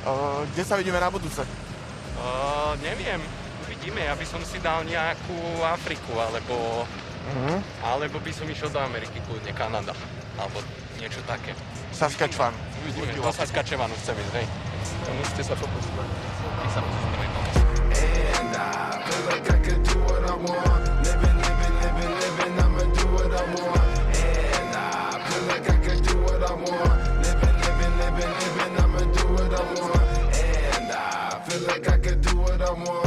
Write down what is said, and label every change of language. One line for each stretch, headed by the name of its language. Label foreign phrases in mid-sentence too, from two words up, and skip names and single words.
Slovak: Dohoda. Kde sa vidíme na budúce? Neviem. uvidíme, ja by som si dal nejakú Afriku, alebo by som išiel do Ameriky, kľudne Kanada, alebo niečo také. Saskatchewan. Uvidíme, do Saskatchewanu chcem ísť, hej. To musíte sa to pozrieť. My sa pozrieme.
English: And I feel like I could do what I want. Living, I'ma do what I want. And I feel like I could do what I want. Living, I'ma do what I want. And I feel like I could do what I want.